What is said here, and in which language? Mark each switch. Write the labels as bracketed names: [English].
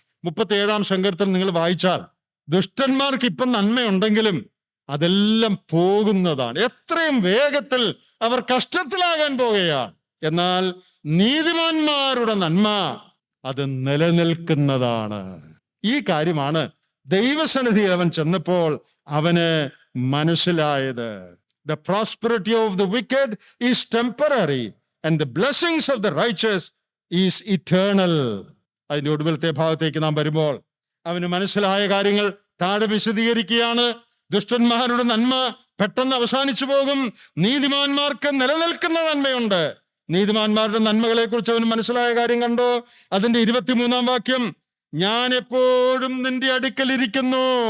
[Malayalam] 37-ാം സങ്കീർത്തനം നിങ്ങൾ വായിച്ചാൽ ദുഷ്ടന്മാർക്ക് ഇപ്പം നന്മയുണ്ടെങ്കിലും അതെല്ലാം പോകുന്നതാണ്. എത്രയും വേഗത്തിൽ അവർ കഷ്ടത്തിലാകാൻ പോകുകയാണ്. എന്നാൽ നീതിമാന്മാരുടെ നന്മ അത് നിലനിൽക്കുന്നതാണ്. ഈ കാര്യമാണ് ദൈവസന്നിധിയിൽ അവൻ ചെന്നപ്പോൾ അവന് മനസ്സിലായത്. [English] The prosperity of the wicked is temporary and the blessings of the righteous is eternal. [Malayalam] അതിന്റെ ഒടുവിലത്തെ ഭാഗത്തേക്ക് നാം വരുമ്പോൾ അവന് മനസ്സിലായ കാര്യങ്ങൾ താഴെ വിശദീകരിക്കുകയാണ്. ദുഷ്ടന്മാരുടെ നന്മ പെട്ടെന്ന് അവസാനിച്ചു പോകും, നീതിമാന്മാർക്ക് നിലനിൽക്കുന്ന നന്മയുണ്ട്. നീതിമാന്മാരുടെ നന്മകളെ കുറിച്ച് അവന് മനസ്സിലായ കാര്യം കണ്ടോ? അതിന്റെ 23-ാം വാക്യം, ഞാൻ എപ്പോഴും നിന്റെ അടുക്കൽ ഇരിക്കുന്നു.